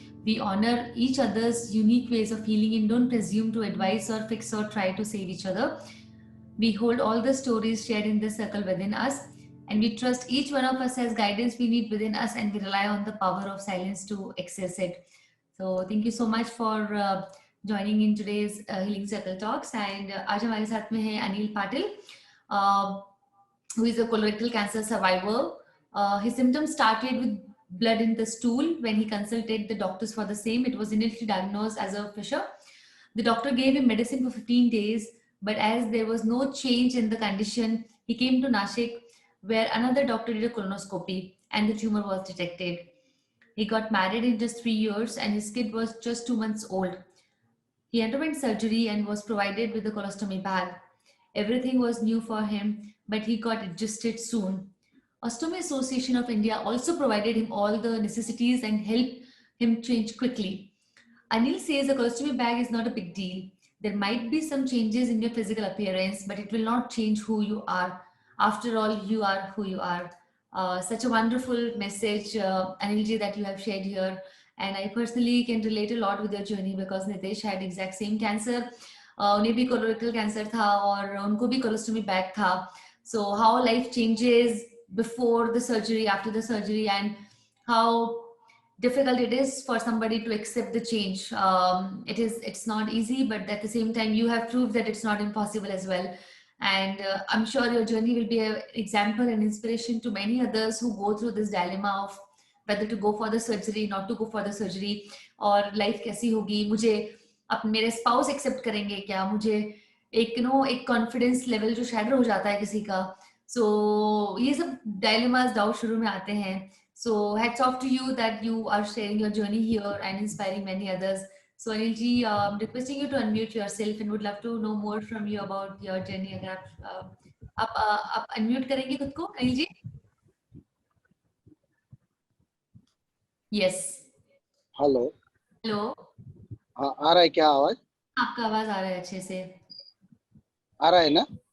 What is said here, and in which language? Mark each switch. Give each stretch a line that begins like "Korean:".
English: We honor each other's unique ways of healing and don't presume to advise or fix or try to save each other. We hold all the stories shared in this circle within us, and we trust each one of us has guidance we need within us, and we rely on the power of silence to access it. So, thank you so much for joining in today's Healing Circle Talks. And
Hindi: आज हमारे साथ में है Anil Patil,
English: who is a colorectal cancer survivor. His symptoms started with blood in the stool. When he consulted the doctors for the same, it was initially diagnosed as a fissure. The doctor gave him medicine for 15 days, but as there was no change in the condition, he came to Nashik, where another doctor did a colonoscopy and the tumor was detected. He got married in just 3 years and his kid was just 2 months old. He underwent surgery and was provided with a colostomy bag. Everything was new for him, but he got adjusted soon. Ostomy Association of India also provided him all the necessities and helped him change quickly. Anil says a colostomy bag is not a big deal. There might be some changes in your physical appearance, but it will not change who you are. After all, you are who you are. Such a wonderful message, Anilji, that you have shared here. And I personally can relate a lot with your journey because Nitesh had exact same cancer.
Hindi: उन्हें भी colorectal cancer था और उनको भी colostomy bag था.
English: So how life changes before the surgery, after the surgery, and how difficult it is for somebody to accept the change. It's not easy, but at the same time you have proved that it's not impossible as well. And I'm sure your journey will be an example and inspiration to many others who go through this dilemma of whether to go for the surgery, not to go for the surgery,
Hindi: और life कैसी होगी, मुझे अब मेरे spouse accept करेंगे क्या, मुझे एक एक confidence level जो shatter हो जाता है किसी का. So ये सब dilemmas doubt शुरू में आते हैं.
English: So hats off to you that you are sharing your journey here and inspiring many others. So Anilji, I'm requesting you to unmute yourself and would love to know more from you about your journey.
Hindi: अगर आप unmute करेंगे खुद को, Anil ji?
English: Yes.
Hindi: Hello. Hello. हाँ, आ रहा है क्या आवाज? आपका आवाज आ रहा है अच्छे से. आ रहा है ना?